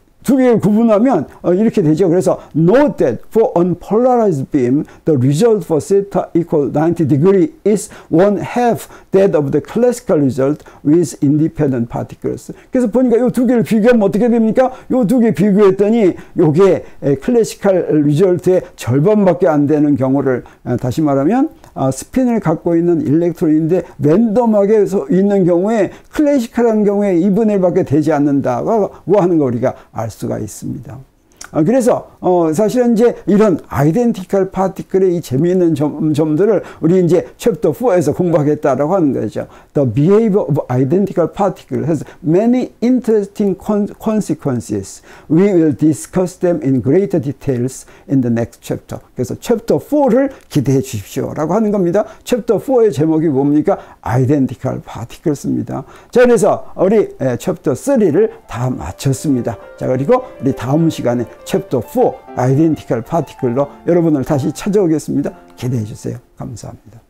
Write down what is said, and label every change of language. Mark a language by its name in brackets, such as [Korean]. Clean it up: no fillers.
[Korean] 두 개를 구분하면 이렇게 되죠. 그래서 [English] note that for unpolarized beam, the result for theta equal 90 degree is 1/2 that of the classical result with independent particles. [Korean] 그래서 보니까 이 두 개를 비교하면 어떻게 됩니까? 이 두 개 비교했더니 이게 클래시컬 리절트의 절반밖에 안 되는 경우를, 다시 말하면 스핀을 갖고 있는 일렉트론인데 랜덤하게 있는 경우에 클래시컬한 경우에 2분의 1밖에 되지 않는다고 하는 거 우리가 알 수가 있습니다. 그래서 사실은 이제 이런 아이덴티컬 파티클의 이 재미있는 점들을 우리 이제 챕터 4에서 공부하겠다라고 하는 거죠. [English] The behavior of identical particle has many interesting consequences. We will discuss them in greater details in the next chapter. [Korean] 그래서 챕터 4를 기대해 주십시오라고 하는 겁니다. 챕터 4의 제목이 뭡니까? [English] Identical Particles입니다. [Korean] 자, 그래서 우리 챕터 3를 다 마쳤습니다. 자, 그리고 우리 다음 시간에 챕터 4 아이덴티컬 파티클로 여러분을 다시 찾아오겠습니다. 기대해 주세요. 감사합니다.